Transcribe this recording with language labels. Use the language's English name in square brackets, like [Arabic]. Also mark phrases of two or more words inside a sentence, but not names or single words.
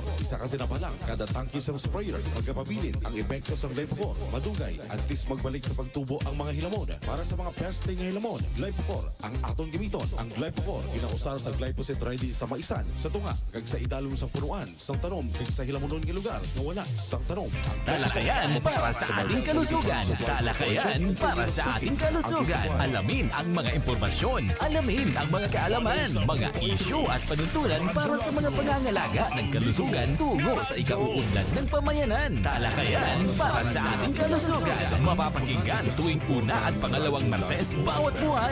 [Hiligaynon] Isa ka tinabalang kada tangkis ng sprayer. Pagkapabilin ang epekto ng Glyphocor. Madugay at least magbalik sa pagtubo ang mga hilamon. Para sa mga peste ng hilamon, Glyphocor ang aton gamiton. Ang Glyphocor ginausar sa glyphosate ready sa maisan, sa tunga, kag sa idalom sa punuan, sang tanom, kag sa hilamonon nga lugar nga wala sang tanom. [Filipino] Talakayan para sa ating kalusugan. Talakayan para sa ating kalusugan. Alamin ang mga impormasyon. Alamin ang mga kaalaman, mga isyu at panuntunan para sa mga pangangalaga ng kalusugan tungo sa ikauunlad ng pamayanan. Talakayan para sa ating kalusugan. Mapapakinggan tuwing una at pangalawang Martes bawat buwan.